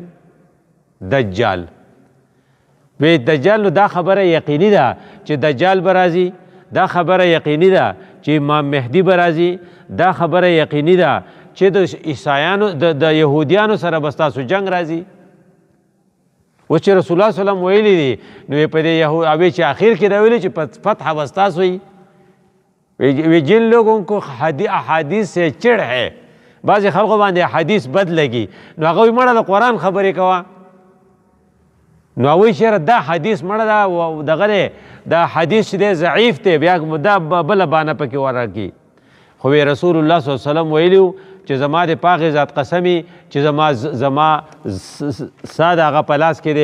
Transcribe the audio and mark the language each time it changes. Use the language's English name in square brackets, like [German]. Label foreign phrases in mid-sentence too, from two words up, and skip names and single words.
[Pashto] دجال وی دجال نو دا خبره یقیني ده چې دجال به راځي، دا خبره یقیني ده چې امام مهدي به راځي، دا خبره یقیني ده چې د عیسایانو د یهودیانو سره به ستاسو جنګ راځي. اوس چې رسول الله [Arabic] صلی الله علیه وسلم [Pashto] ویلي دي نو په دې هغې چې اخر کې دا ویلي چې فتح به ستاسو وي. [Urdu] وی جن لوگوں کو احادیث سے چڑ ہے، [Pashto] بعضې خلقو باندې احادیث بد لګي نو هغه وایي مړه د قرآن خبرې کوه. نو هغوی چېرې دا حدیث مړه ده دغه دی دا حدیث چې دی ضعیف دی بیا دا بله بانه پکې ورکړي. خو رسول الله [Arabic] صلی الله علیه وسلم [Pashto] ویلي چې زما د پاغې ذات قسمي چې زما سا د هغه په لاس کې